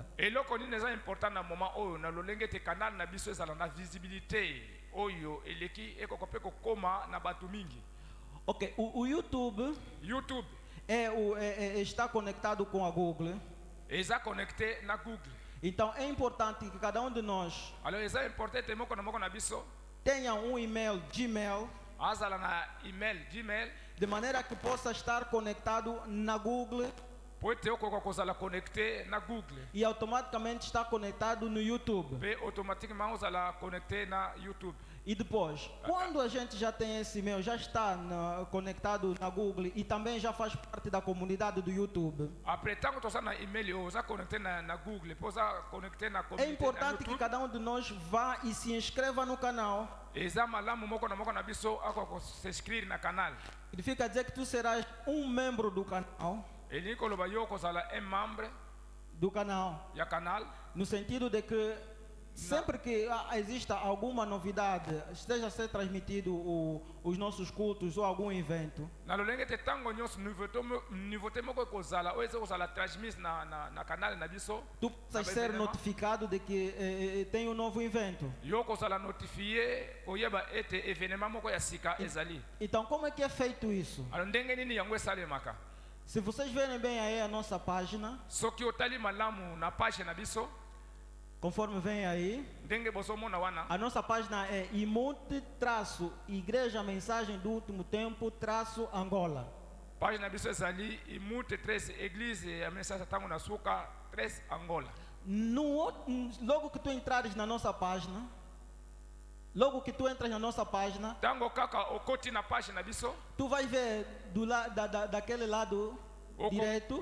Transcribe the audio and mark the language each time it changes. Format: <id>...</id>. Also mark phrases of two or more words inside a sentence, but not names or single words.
<ln>eloko nini eza important na moment oyo na lolenge ete canal na biso ezala na visibilité oyo eleki ekoka mpe kokoma na bato mingi.</ln> <pt>Ok, o YouTube</pt> <ln>youtube</ln> <pt>está conectado com a Google.</pt> <ln>eza connecté na google.</ln> <pt>Então é importante que cada um de nós</pt> <ln>alors eza important ete moko na biso</ln> <pt>tenha um e-mail Gmail,</pt> <ln>azala na email gmail</ln> <pt>de maneira que possa estar conectado na Google</pt> <ln>po ete okoka kozala connecté na google</ln> <pt>e automaticamente está conectado no YouTube.</pt> <ln>mpe automatiquement ozala connecté na youtube.</ln> <pt>E depois, quando a gente já tem esse e-mail, já está conectado na Google e também já faz parte da comunidade do YouTube,</pt> <ln>après ntango toza na email oyo oza connecté na google mpe oza connecté na</ln> <pt>é</pt> <ln>communauté na</ln> <pt>importante que</pt> <ln>youtube.</ln> <pt>cada um de nós vá e se inscreva no canal.</pt> <ln>eza malamu moko na biso akoka kos'inscrire na canal.</ln> <pt>Significa dizer que tu serás um membro do canal,</pt> <ln>elingi koloba yo kozala</ln> <fr>un membre</fr> <pt>do canal,</pt> <ln>ya canal.</ln> <pt>no sentido de que sempre que exista alguma novidade, esteja a ser transmitido os nossos cultos ou algum evento,</pt> <ln>na lolenge ete ntango nyonso nouveauté moko ekozala oyo eza kozala transmise na canal na biso</ln> <pt>tu possas ser notificado de que tem um novo evento.</pt> <ln>yo kozala notifie koyeba ete événement moko ya sika ezali.</ln> <pt>Então, como é que é feito isso?</pt> <ln>alors ndenge nini yango esalemaka?</ln> <pt>Se vocês verem bem aí a nossa página,</pt> <ln>soki otali malamu na page na biso</ln> <pt>conforme vem aí,</pt> <ln>ndenge bozomona wana</ln> <pt>a nossa página é IMUT-Igreja Mensagem do Último Tempo-Angola.</pt> <ln>page na biso ezali imute 13 église ya mensagem ntango na suka 13 angola.</ln> <pt>Logo que tu entrares na nossa página, logo que tu entras na nossa página,</pt> <ln>ntango kaka okoti na page na biso</ln> <pt>tu vai ver daquele lado direito</pt>